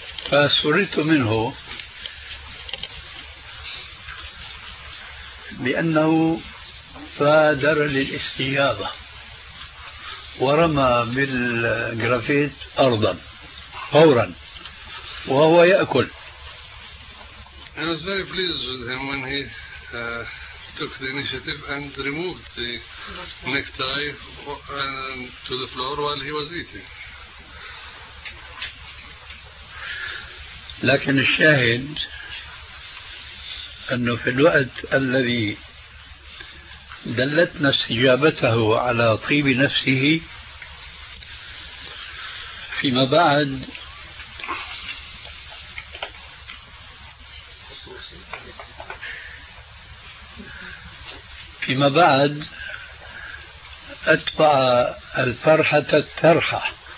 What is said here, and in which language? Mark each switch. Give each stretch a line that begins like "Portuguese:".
Arabic: فسررت منه لأنه فادر للاستجابة ورمى بالجرافيت أرضا فورا وهو يأكل.
English: I was very pleased with him when he took the initiative and removed the necktie to the floor while he was eating.
Arabic: لكن الشاهد أنه في الوقت الذي دلتنا استجابته على طيب نفسه، فيما بعد أتبع الفرحة الترحة.